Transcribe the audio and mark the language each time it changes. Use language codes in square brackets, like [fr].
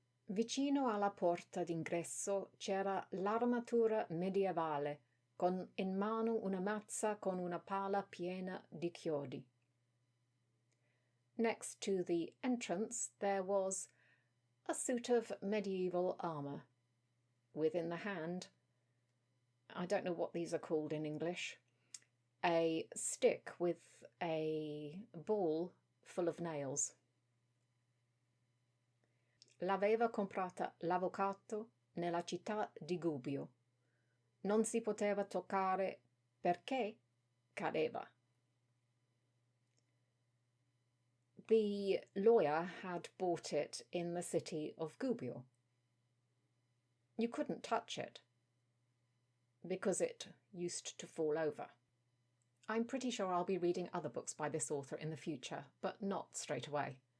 [it] Vicino alla porta d'ingresso c'era l'armatura medievale, con in mano una mazza con una pala piena di chiodi. [en] Next to the entrance there was a suit of medieval armour, with in the hand, I don't know what these are called in English, a stick with a ball full of nails. [it] L'aveva comprata l'avvocato nella città di Gubbio. Non si poteva toccare perché cadeva. [en] The lawyer had bought it in the city of Gubbio. You couldn't touch it because it used to fall over. I'm pretty sure I'll be reading other books by this author in the future, but not straight away.